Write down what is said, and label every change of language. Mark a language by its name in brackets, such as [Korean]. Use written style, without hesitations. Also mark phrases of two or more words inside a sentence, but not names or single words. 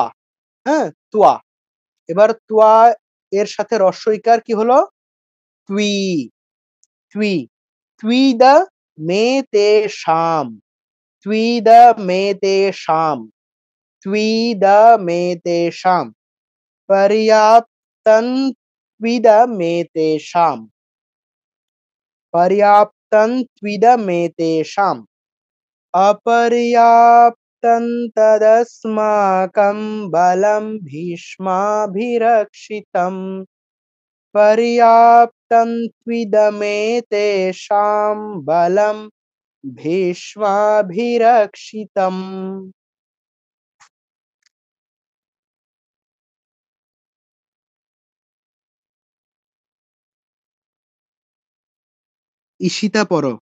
[Bangla] হ্যাঁ, তুয়া। এবার তুয়া এর সাথে হ্রস্বইকার কি হলো? [Sanskrit] তুই, তুই। তুই দা মেতে শাম, তুই দা মেতে শাম, তুই দা মেতে শাম, পর্যাপ্তং त्विदमेतेषाम्, पर्याप्तं त्विदमेतेषाम्, अपर्याप्तं तदस्माकं बलं भीष्माभिरक्षितम्, पर्याप्तं त्विदमेतेषां बलं भीष्माभिरक्षितम्। [Bangla] ঈশিতা পড়ো।